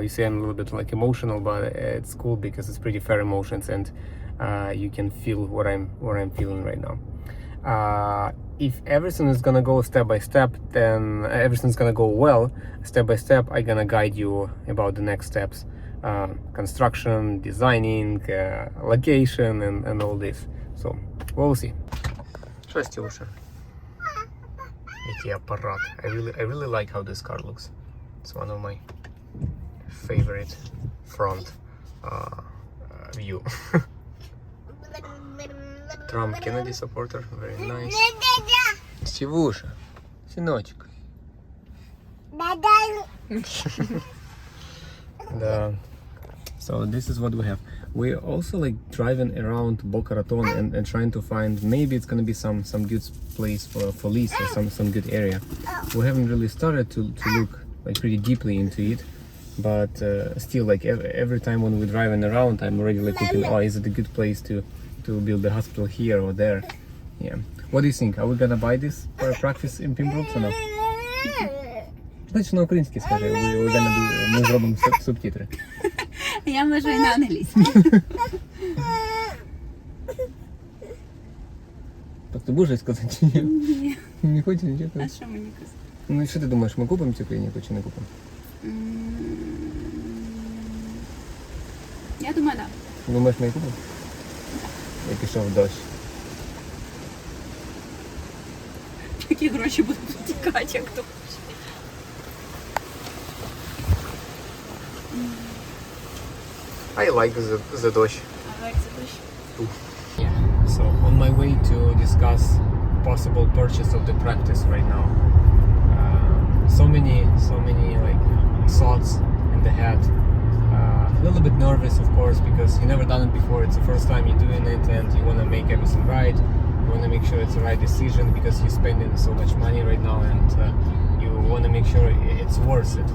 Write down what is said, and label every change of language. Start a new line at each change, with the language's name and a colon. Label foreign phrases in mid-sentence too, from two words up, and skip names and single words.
English: You see I'm a little bit like emotional, but it's cool because it's pretty fair emotions, and you can feel what I'm feeling right now. If everything is gonna go step by step, then everything's gonna go well step by step. I'm gonna guide you about the next steps, construction, designing, location, and all this. So we'll see.
Ukrainian: Щось лучше. Який апарат.
English: I really like how this car looks. It's one of my favorite front view. Trump Kennedy supporter, very nice.
Russian: Стивуша, сыночек. Да.
English: So this is what we have. We're also like driving around Boca Raton and trying to find, maybe it's gonna be some good place for lease, or some good area. We haven't really started to look like pretty deeply into it, but still, like every time when we're driving around, I'm already like looking, oh, is it a good place to build a hospital here or there? Yeah. What do you think? Are we gonna buy this for a practice in Pembroke or no?
Ukrainian: Значить, на українській скажи,
English: we're gonna do,
Ukrainian: ми зробимо субтитри. Я можу і на англійській. Так ти будеш сказати чи ні? Ні. Не хочеш нічого? А що мені казати? Ну і що ти думаєш, ми купимо цю клініку чи не купимо? Я думаю, так. Думаєш, ми її купимо? Я пішов дощ. Такі гроші будуть тікати, як то хоче.
English: I like the дощ.
Ukrainian: А як це точно?
English: Yeah. So on my way to discuss possible purchase of the practice right now. So many like thoughts in the head. A little bit nervous, of course, because you never done it before. It's the first time you're doing it, and you want to make everything right. You want to make sure it's the right decision because you're spending so much money right now, and you want to make sure it's worth it.